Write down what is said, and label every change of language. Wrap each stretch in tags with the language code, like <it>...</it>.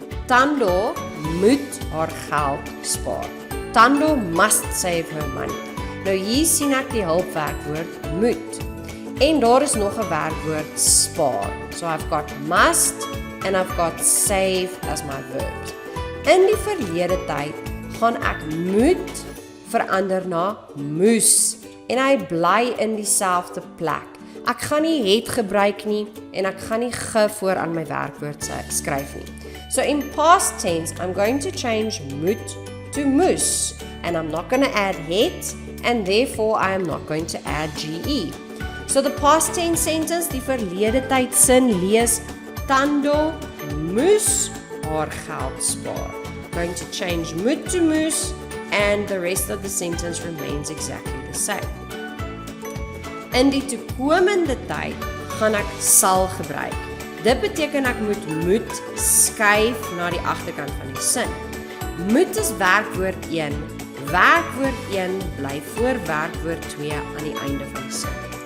<af>Tando moet haar geld spaar.</af> <en>Tando must save her money.</en> <af>Nou hier sien ek die hulpwerkwoord moet. En daar is nog 'n werkwoord spaar.</af> <en>So I've got must and I've got save as my verbs.</en> <af>In die verlede tyd gaan ek moet verander na moes en hy bly in dieselfde plek. Ek gaan nie het gebruik nie en ek gaan nie ge voor aan my werkwoord skryf nie.</af> <en>So in past tense, I'm going to change moet to moes and I'm not going to add het and therefore I am not going to add ge. So the past tense sentence,</en> <af>die verlede tyd sin lees Tando moes haar geld spaar.</af> <en>Going to change moet to moes and the rest of the sentence remains exactly the same.</en> <af>In die toekomende tyd gaan ek sal gebruik. Dit beteken ek moet skuif na die agterkant van die sin. Moet is werkwoord 1. Werkwoord 1 bly voor werkwoord 2 aan die einde van die sin.</af>